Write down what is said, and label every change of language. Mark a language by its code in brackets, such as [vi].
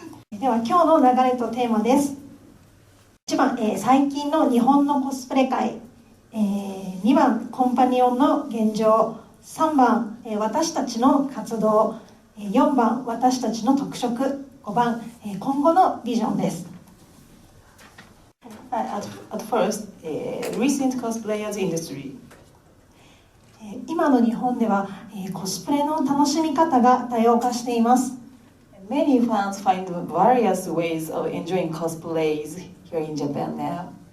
[ja] では今日の流れとテーマです。1番、最近の日本のコスプレ界、2番、コンパニオンの現状、3番、私たちの活動、4番、私たちの特色、5番、今後のビジョンです。 [en] At first, recent cosplayers industry. [ja] 今の日本では、コスプレの楽しみ方が多様化しています。 [en] Many fans find various ways of enjoying cosplays here in Japan now.